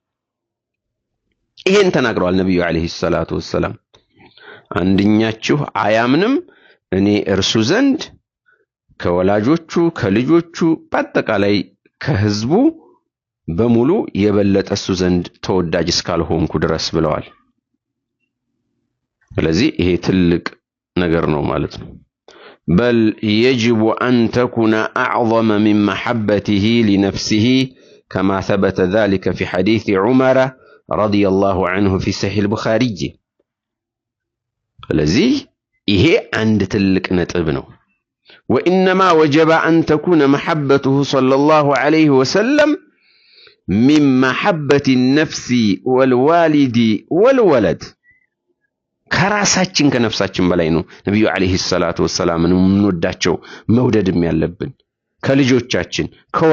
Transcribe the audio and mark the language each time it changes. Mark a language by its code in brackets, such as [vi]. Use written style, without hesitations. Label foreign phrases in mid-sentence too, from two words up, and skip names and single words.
[am] ይሄን ተናግረዋል ነብዩ [ar] عليه الصلاة والسلام [am] አንድኛችሁ አያምንም እኔ እርሱ ዘንድ ከወላጆቹ ከልጆቹ በአጠቃላይ ከህዝቡ በሙሉ የበለጠሱ ዘንድ ተወዳጅ እስካልሆንኩ ድረስ ብለዋል ስለዚህ ይሄ ትልቅ ነገር ነው ማለት ነው [ar] بل يجب أن تكون أعظم من محبته لنفسه كما ثبت ذلك في حديث عمر رضي الله عنه في صحيح البخاري [am] ስለዚህ ይሄ አንድ ትልቅ ነጥብ ነው [ar] وإنما وجب أن تكون محبته صلى الله عليه وسلم من محبة النفس والوالد والولد [am] ከራሳችን ከነፍሳችን በላይ ነው ነብዩ [ar] عليه الصلاة والسلام [am] እንወዳቸው መውደድም ያለብን ከልጆቻችን